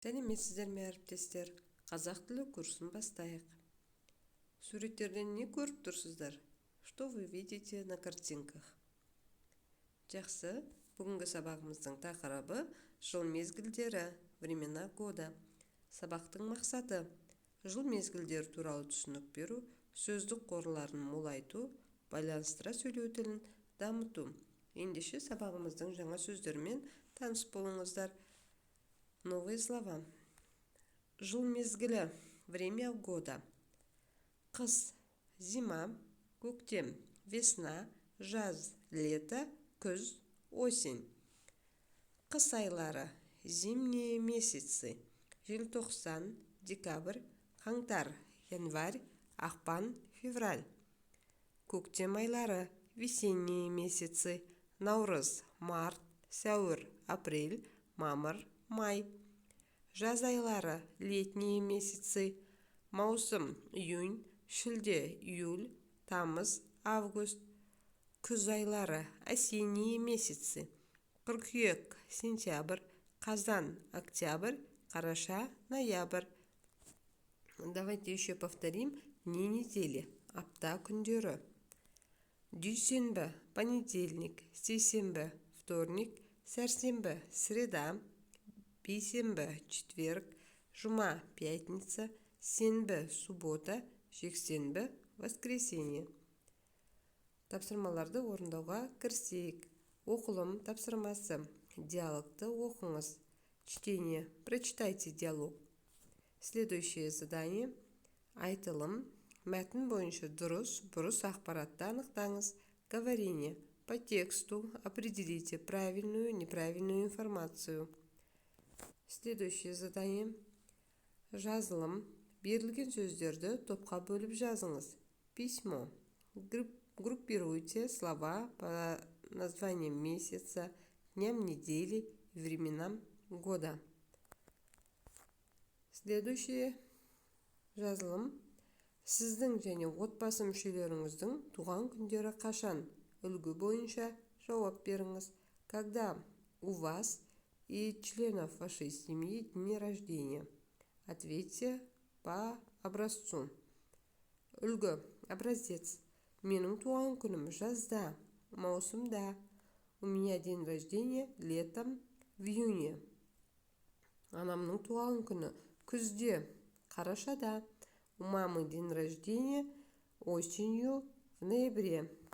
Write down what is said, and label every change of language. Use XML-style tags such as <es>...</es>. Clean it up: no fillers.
<kk>Сәлеметсіздер ме әріптестер? Қазақ тілі курсын бастайық. Суреттерден не көріп тұрсыздар?</kk> <ru>Что вы видите на картинках?</ru> <kk>Жақсы, бүгінгі сабағымыздың тақырыбы жыл мезгілдері,</kk> <ru>времена года.</ru> <kk>Сабақтың мақсаты жыл мезгілдері туралы түсінік беру, сөздік қорларын молайту, байланыстыра сөйлеу тілін дамыту. Ендеше сабағымыздың жаңа сөздермен таныс болыңыздар.</kk> <ru>Новые слова.</ru> <kk>Жыл мезгілі,</kk> <ru>время года.</ru> <kk>Қыс, зима, көктем, весна, жаз, лето, күз, осень. Қыс айлары, зимние месяцы. Желтоқсан, декабрь, қаңтар, январь, ақпан, февраль. Көктем айлары, весенние месяцы. Наурыз, март, сәуір, апрель, мамыр, май. Жаз айлары, летние месяцы. Маусым, июнь, шілде, июль, тамыз, август. Күз айлары, осенние месяцы. Қыркүйек, сентябрь, қазан, октябрь, қараша, ноябрь.</kk> <ru>Давайте еще повторим дни недели,</ru> <kk>апта күндері. Дүйсенбі, понедельник, сейсенбі, вторник, сәрсенбі, среда, бейсенбі, четверг, жұма, пятница, сенбі, суббота, жексенбі, воскресенье. Тапсырмаларды орындауға кірісейік. Оқылым тапсырмасы. Диалогты оқыңыз. Чтение.</kk> <ru>Прочитайте диалог. Следующее задание. Айтылым.</ru> <kk>Мәтін бойынша дұрыс, бұрыс ақпаратты анықтаңыз.</kk> <ru>Говорение. По тексту определите правильную, неправильную информацию. Следующее задание. Жазылым.</ru> <kk>Берілген сөздерді топқа бөліп жазыңыз.</kk> <ru>Письмо. Группируйте слова по названиям месяца, дням недели и временам года. Следующее. Жазылым.</ru> <kk>Сіздің және отбасы мүшелеріңіздің туған күндері қашан? Үлгі бойынша жауап беріңіз.</kk> <ru>Когда у вас и членов вашей семьи дни рождения? Ответьте по образцу. Үлгі. Образец.</ru> <kk>Менің туған күнім жазда, маусымда.</kk> <ru>У меня день рождения летом в июне.</ru> <kk>Анамның туған күні күзде, қарашада.</kk> <ru>У мамы день рождения осенью в ноябре.</ru>